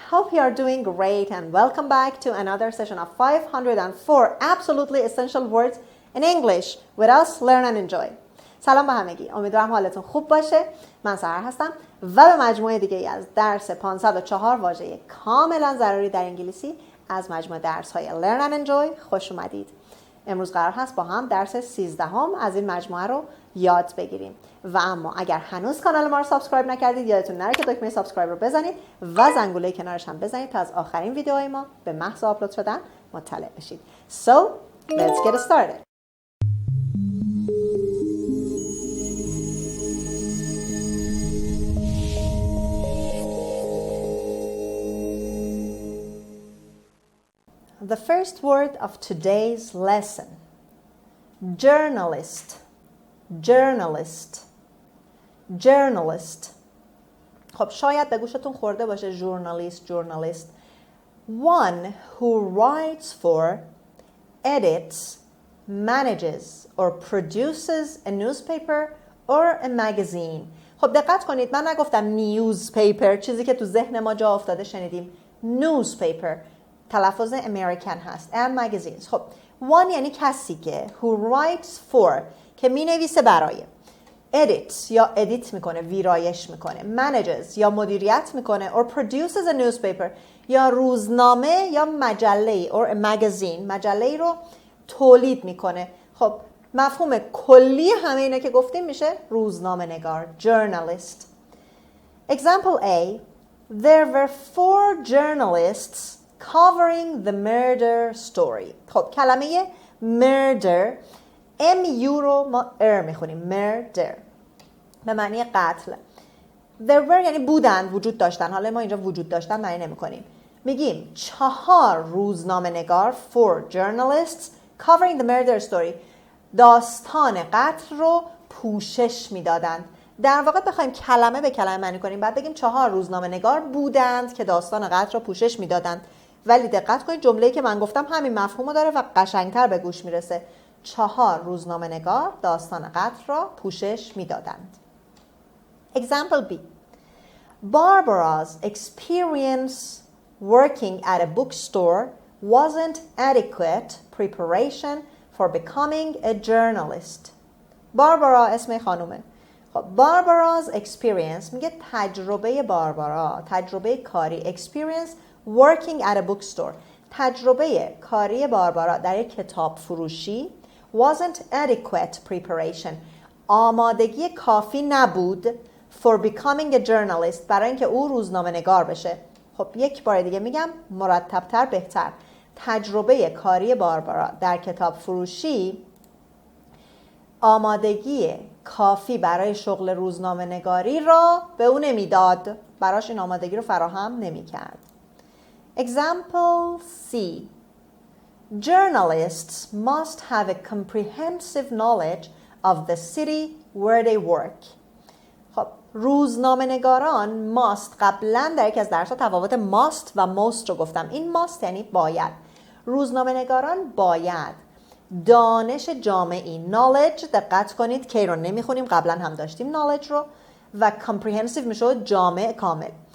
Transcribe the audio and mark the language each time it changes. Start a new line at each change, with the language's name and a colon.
English: Hope you are doing great and welcome back to another session of 504 absolutely essential words in English with us, learn and enjoy.
Persian: سلام به همگی. امیدوارم حالتون خوب باشه. من سحر هستم و به مجموعه دیگه از درس 504 واژه کاملا ضروری در انگلیسی از مجموعه درس‌های learn and enjoy خوش اومدید. امروز قرار هست با هم درس 13 از این مجموعه رو یاد بگیریم. و اما اگر هنوز کانال ما رو سابسکرایب نکردید یادتون نره که دکمه سابسکرایب رو بزنید و زنگوله کنارش هم بزنید تا از آخرین ویدیوهای ما به محض آپلود شدن مطلع بشید.
English: So, let's get started. The first word of today's lesson, journalist, journalist, journalist.
Persian: خب شاید به گوشتون خورده باشه journalist, journalist.
English: One who writes for, edits, manages or produces a newspaper or a magazine.
Persian: خب دقت کنید من نگفتم newspaper، چیزی که تو ذهن ما جا افتاده شنیدیم newspaper، تلفظ امریکن هست
English: and magazines.
Persian: خب one یعنی کسی که
English: who writes for
Persian: که می نویسه برای، edits یا ادیت میکنه ویرایش میکنه، manages یا مدیریت میکنه
English: or produces a newspaper
Persian: یا روزنامه یا مجله
English: or a magazine
Persian: مجله رو تولید میکنه. خب مفهوم کلی همه اینا که گفتیم میشه روزنامه نگار journalist.
English: Example A, there were 4 journalists covering the murder story.
Persian: خب کلمه murder M-U رو ما میخونیم murder به معنی قتل. there were یعنی بودن، وجود داشتن. حالا ما اینجا وجود داشتن معنی نمی کنیم، میگیم 4 روزنامه نگار
English: 4 journalists covering the murder story
Persian: داستان قتل رو پوشش میدادند. در واقع بخوایم کلمه به کلمه معنی کنیم بعد بگیم 4 روزنامه نگار بودند که داستان قتل رو پوشش میدادند. ولی دقت کنید جمله‌ای که من گفتم همین مفهومو داره و قشنگتر به گوش میرسه. 4 روزنامه نگار داستان قتل را پوشش میدادند.
English: Example B. Barbara's experience working at a bookstore wasn't adequate preparation for becoming a journalist.
Persian: باربارا اسم خانومه. خب
English: Barbara's experience
Persian: میگه تجربه باربارا، تجربه کاری،
English: experience working at a bookstore،
Persian: تجربه کاری باربارا در یک کتاب فروشی
English: wasn't adequate preparation،
Persian: آمادگی کافی نبود
English: for becoming a journalist،
Persian: برای اینکه او روزنامه نگار بشه. خب یک بار دیگه میگم مرتبتر بهتر، تجربه کاری باربارا در کتاب فروشی آمادگی کافی برای شغل روزنامه نگاری را به او نمیداد، براش این آمادگی رو فراهم نمیکرد.
English: Example C. Journalists must have a comprehensive knowledge of the city where they work.
Persian: خب روزنامه نگاران must، قبلا در یکی از درس‌ها تفاوت must و most رو گفتم. این must یعنی باید. روزنامه نگاران باید دانش جامعی knowledge، دقت کنید کی رو نمیخونیم قبلا هم داشتیم knowledge رو، و comprehensive میشه جامع کامل.